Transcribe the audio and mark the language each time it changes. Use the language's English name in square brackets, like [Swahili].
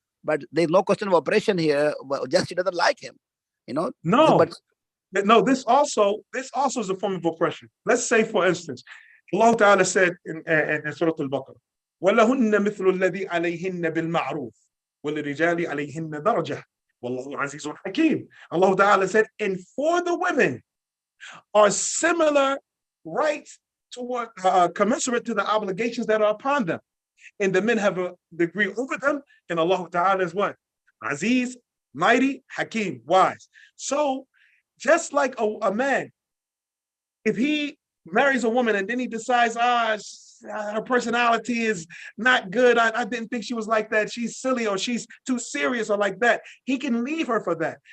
[English] But there's no question of oppression here. Just she doesn't like him, No. No, this also is a form of oppression. Let's say, for instance, Allah Ta'ala said in Surah Al-Baqarah, [Arabic] وَلَهُنَّ مِثْلُ الَّذِي عَلَيْهِنَّ بِالْمَعْرُوفِ وَلِلرِّجَالِ عَلَيْهِنَّ دَرَجَةٌ وَاللَّهُ عَزِيزٌ حَكِيمٌ. [English] Allah Ta'ala said, and for the women are similar rights toward commensurate to the obligations that are upon them. And the men have a degree over them, and Allah Ta'ala is what? Aziz, mighty, Hakim, wise. So just like a man, if he marries a woman and then he decides, her personality is not good, I didn't think she was like that, she's silly or she's too serious or like that, he can leave her for that.